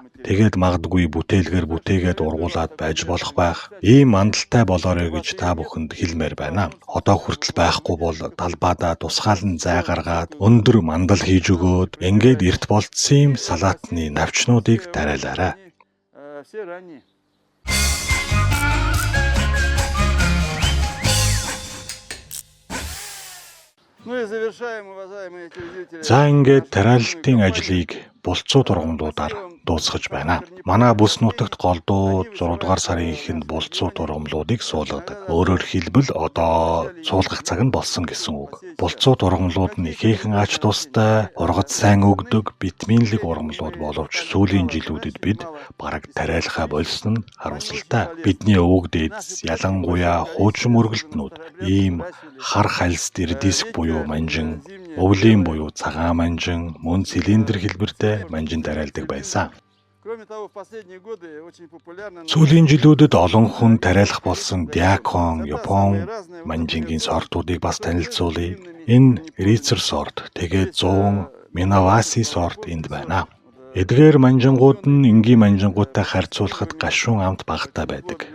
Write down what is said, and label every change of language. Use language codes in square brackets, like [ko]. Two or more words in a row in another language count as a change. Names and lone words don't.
[mn] Тэгээд магадгүй бүтээлгээр бүтээгээд ургуулад байж болох байх. Ийм мандалтай болоорой гэж та бүхэнд хэлмээр байна. Одоо хүртэл байхгүй бол талбайдаа тусгаалan зай гаргаад өндөр мандал хийж өгөөд ингээд эрт болцсон юм салаатны навчнуудыг тариалаарай. [ru] Все ранние. Ну и завершаем, уважаемые телезрители. [mn] За ингээд тариалалтын ажлыг булцууд ургамлуудаар дуусгаж байна. Манай бүс нутагт голдуу 6 дугаар сарын эхэнд булцууд ургамлуудыг суулгадаг. Өөрөөр хэлбэл одоо суулгах цаг нь болсон гэсэн үг. Булцууд ургамлууд нь ихээхэн ач тустай, ургац сайн өгдөг, витаминлэг ургамлууд боловч сүүлийн жилүүдэд бид бараг тариалахаа болсон нь харамсалтай. Бидний өвөг дээдс ялангуяа хуучин мөргөлтнүүд ийм хар хальст эрдиск буюу манжин, өвлийн буюу цагаан манжин, мөн цилиндр хэлбэртэй манжин тариалдаг байсан. [ru] Кроме того, в последние годы очень популярно [mn] Сүүлийн жилүүдэд олон хүн тариалах болсон диакон, япон манжингийн сортуудыг бас танилцуулъя. Энэ рицер сорт, тэгээд 100 минаваси сорт энд байна. Эдгээр манжингууд нь энгийн манжингуудтай харьцуулахад гашуун амт багатай байдаг.